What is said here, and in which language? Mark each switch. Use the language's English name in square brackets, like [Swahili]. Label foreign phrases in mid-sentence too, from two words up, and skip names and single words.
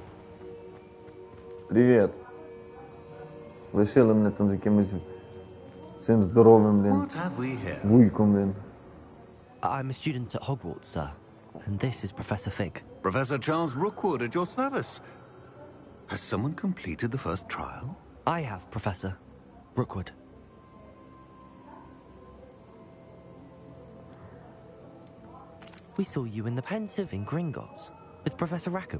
[Ukrainian] Привіт. Лишили мене там з якимось Цим здоровим, блін. [English] What have we here? [Ukrainian] Вуйком, блін. [English] I'm a student at Hogwarts, sir. And this is Professor Fig. Professor Charles Rookwood at your service. Has someone completed the first trial? I have, Professor Rookwood. We saw you in the Pensive in Gringotts with Professor Rackham.